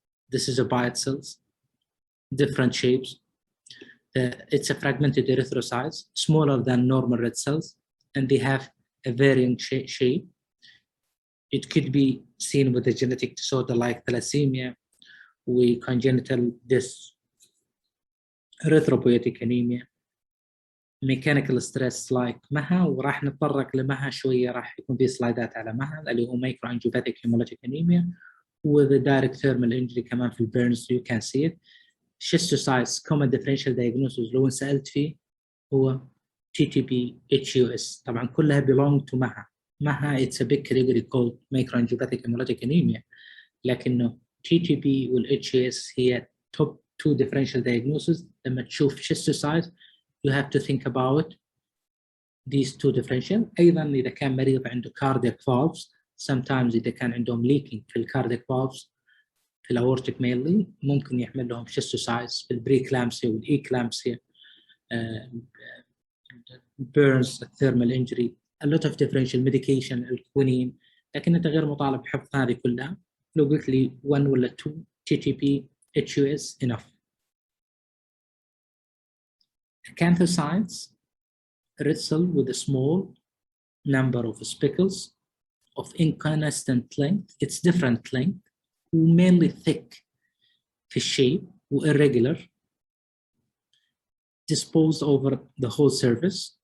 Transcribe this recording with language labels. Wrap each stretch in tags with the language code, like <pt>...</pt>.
<en>This is a biot cells, different shapes. It's a fragmented erythrocytes, smaller than normal red cells, and they have a varying shape. It could be seen with a genetic disorder like thalassemia, with congenital erythropoietic anemia, mechanical stress like MAHA.</en> <ar>وراح نتطرق لمها شوية، راح يكون في سلايدات على MAHA اللي هو</ar> <en>microangiopathic hemolytic anemia with a direct thermal injury</en> <ar>كمان في البيرنز</ar> <en>you can see it. Schistocytes common differential diagnosis</en> <ar>لو انسألت فيه هو</ar> <en>TTP HUS.</en> <ar>طبعا كلها belong to MAHA.</ar> <en>MAHA it's a big category called microangiopathic hemolytic anemia، لكنه TTP وال HUS هي top two differential diagnoses.</en> <ar>لما تشوف</ar> <en>schistocytes you have to think about these two differential.</en> <ar>أيضا إذا كان مريض عنده cardiac valves sometimes إذا كان عندهم leaking في cardiac valves في aortic mainly ممكن يحمل لهم schistocytes في preeclampsia والeclampsia,</ar> <en>burns, thermal injury, a lot of differential medication</en> <ar>الكوينين، لكن أنت غير مطالب بحفظ هذه كلها. لو قلت لي 1 ولا 2 TTP HUS enough.</ar> <en>Acanthocytes, red cell with a small number of speckles of inconstant length. It's different length, mainly thick في shape irregular, disposed over the whole surface.</en>